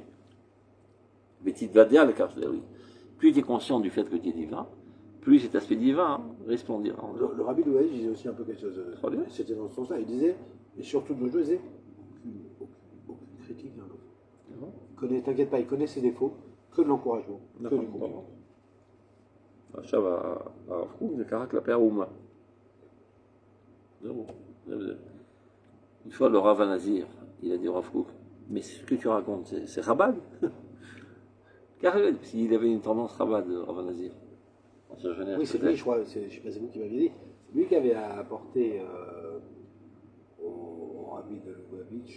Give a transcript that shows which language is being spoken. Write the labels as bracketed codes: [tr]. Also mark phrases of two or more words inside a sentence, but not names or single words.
[fr] Mais tu vas dire le cas de Elohim. Plus tu es conscient du fait que tu es divin, plus cet aspect divin resplendira. le rabbi Louaï disait aussi un peu quelque chose. Très bien. C'était dans ce sens-là. Il disait, et surtout de nos jours, il disait aucune critique d'un enfant. T'inquiète pas, il connaît ses défauts, que de l'encouragement, que du compliment. [he] עכשיו, הרב קוק זה קרה כלפי האומה. זהו. [fr] Une fois, le Rav Nazir, il a dit au Rav Kook, mais ce que tu racontes, c'est Chabad. Car s'il avait une tendance Chabad, Rav Nazir. En sa jeunesse, Oui, c'est peut-être. lui, je crois, je sais pas, c'est vous qui m'aviez dit. C'est lui qui avait apporté au rabbi de Lubavitch